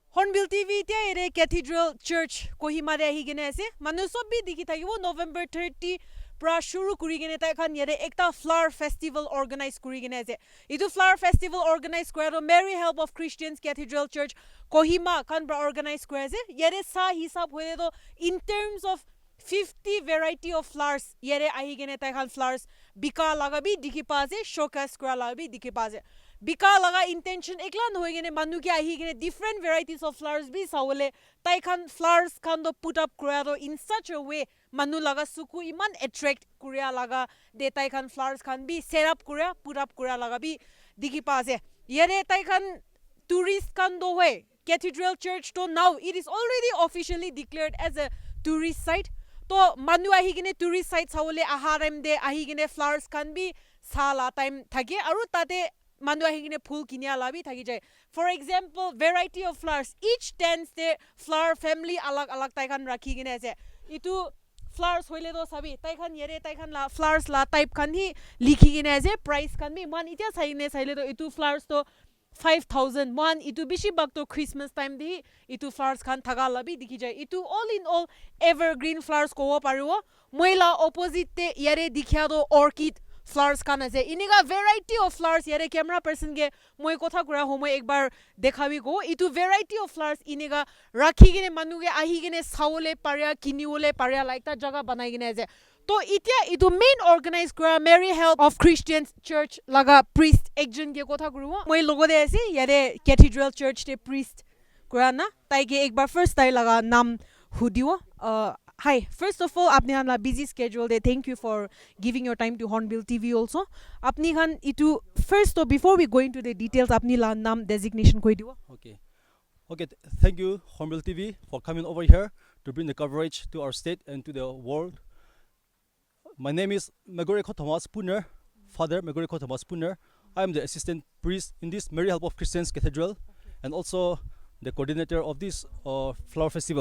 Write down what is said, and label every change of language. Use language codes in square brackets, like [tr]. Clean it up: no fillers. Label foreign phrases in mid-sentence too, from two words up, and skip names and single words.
[nag] Hornbill TV tia ere Cathedral Church Kohima re hi gene ase manu sob bi dikhi thakibo November 30 pra shuru kuri gene ta khan yere ekta [en] flower festival organize [nag] kuri gene ase itu [en] flower festival organize [nag] kora Mary Help of Christians Cathedral Church Kohima khan pra organize kora ase yere sa hisab hoye to [en] in terms of 50 variety of flowers [nag] yere ahi gene ta khan flowers bika laga bi dikhi pa ase showcase kora laga bi dikhi pa ase bika laga intention ekla nohoi gene manu ke ahi gene [en] different varieties of flowers [nag] bi sawole tai khan flowers khan do [en] put up [nag] kora do [en] in such a way [nag] manu laga suku iman attract kuria laga de tai khan flowers khan bi [en] set up [nag] kuria [en] put up [nag] kura laga bi dikhi pa ase yere tai khan tourist khan do hoy Cathedral Church to [en] now it is already officially declared as a tourist site [nag] to manu ahi gene [en] tourist site [nag] sawole aharam de ahi gene flowers khan bi sala time thake aru tate manu ahi gene phul kinia labi thaki jai [en] for example variety of flowers each stands the flower family [nag] alag alag tai khan rakhi gene ase itu flowers hoile do sabi tai khan yere tai khan la flowers la type khan hi likhi gene ase price khan bi man itia saile do itu flowers to 5,000 man itu bishi bak to [en] Christmas time [nag] di itu flowers khan thaga labi dikhi jai itu [en] all in all evergreen flowers [nag] ko pariwo moila opposite te yare dikhya do [en] orchid flowers [nag] khan ase iniga [en] variety of flowers [nag] yare [en] camera person [nag] ge moi kotha kura ho moi ekbar dekhabi go itu [en] variety of flowers [nag] iniga rakhi gene manu ge ahi gene saole parya kiniole parya like ta jaga banai gene ase to itia itu main organize kura Mary Help of Christians Church laga priest ekjon ge kotha kuru moi logo de ase yare Cathedral Church te priest kura na tai ge ekbar first tai laga nam hudiwo hi first of all apni han la [en] busy schedule [nag] de [en] thank you for giving your time to Hornbill TV also [nag] apni khan itu first to [en] before we go into the details [nag] apni la nam designation koi diwo [en] okay thank you Hornbill TV for coming over here to bring the coverage to our state and to the world. My name is Megoreko Thomas Pooner, Father Megoreko Thomas Pooner. I am the assistant priest in this Mary Help of Christians Cathedral and also the coordinator of this flower festival.